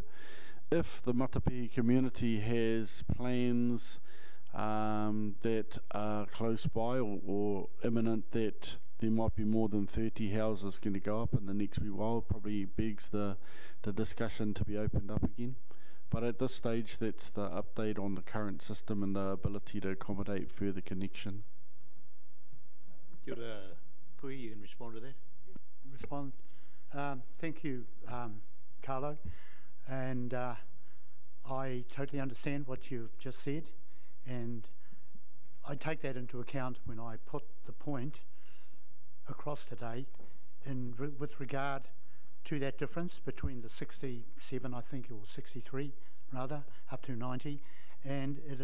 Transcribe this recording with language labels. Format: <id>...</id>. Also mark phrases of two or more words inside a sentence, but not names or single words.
<en>If the Matapihi community has plans that are close by or imminent that there might be more than 30 houses going to go up in the next wee while, probably begs the discussion to be opened up again. But at this stage, that's the update on the current system and the ability to accommodate further connection.</en> <mi>Kia ora, Pui,</mi> <en>you can respond to that. Respond. Thank you, Carlo. And I totally understand what you just said, and I take that into account when I put the point across today with regard to that difference between the 67, I think, or 63 rather, up to 90, and</en>